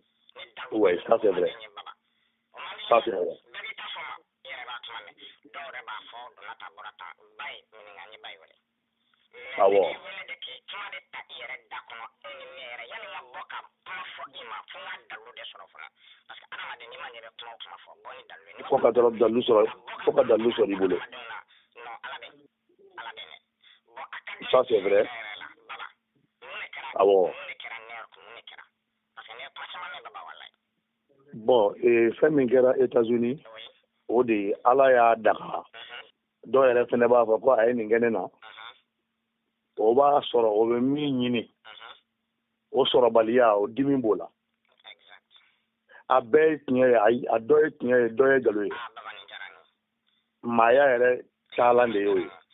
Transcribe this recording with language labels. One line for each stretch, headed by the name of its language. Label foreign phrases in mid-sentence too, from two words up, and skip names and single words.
French: Ouais, ça c'est vrai. Ça c'est vrai.
Bambara: Awɔ. Fo ka dalu sɔrɔ i bolo.
French: Ça c'est vrai.
Bambara: Awɔ. Bon, fɛn min kɛra États-Unis o de ye ala y'a daga dɔw yɛrɛ fɛnɛ b'a fɔ ko a ye nin kɛ ne na o b'a sɔrɔ o bɛ min ɲini o sɔrɔbaliya o dimi b'o la a bɛɛ ye tiɲɛ ye a dɔ ye tiɲɛ ye dɔ ye nkalon ye maaya yɛrɛ caalan de y'o ye.